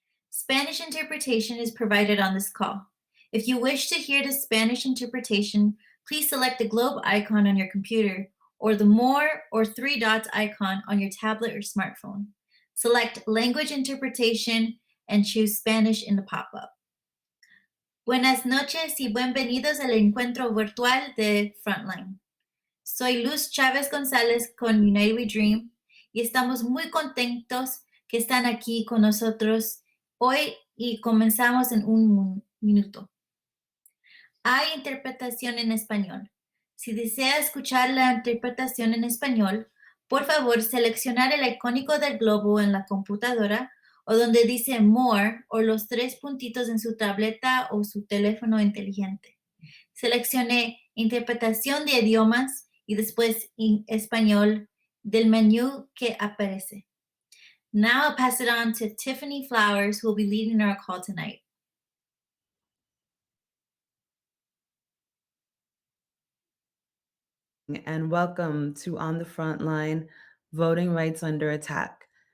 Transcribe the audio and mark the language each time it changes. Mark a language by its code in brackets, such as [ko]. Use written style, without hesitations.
[en] Spanish interpretation is provided on this call. If you wish to hear the Spanish interpretation, please select the globe icon on your computer or the more or three dots icon on your tablet or smartphone. Select language interpretation and choose Spanish in the pop-up. [es] Buenas noches y bienvenidos al encuentro virtual de Frontline. Soy Luz Chávez González con United We Dream y estamos muy contentos que están aquí con nosotros hoy y comenzamos en un minuto. Hay interpretación en español. Si desea escuchar la interpretación en español, por favor seleccionar el icónico del globo en la computadora o donde dice More o los tres puntitos en su tableta o su teléfono inteligente. Seleccione Interpretación de idiomas y después español del menú que aparece. [en] Now I'll pass it on to Tiffany Flowers, who will be leading our call tonight. And welcome to On the Frontline Voting Rights Under Attack.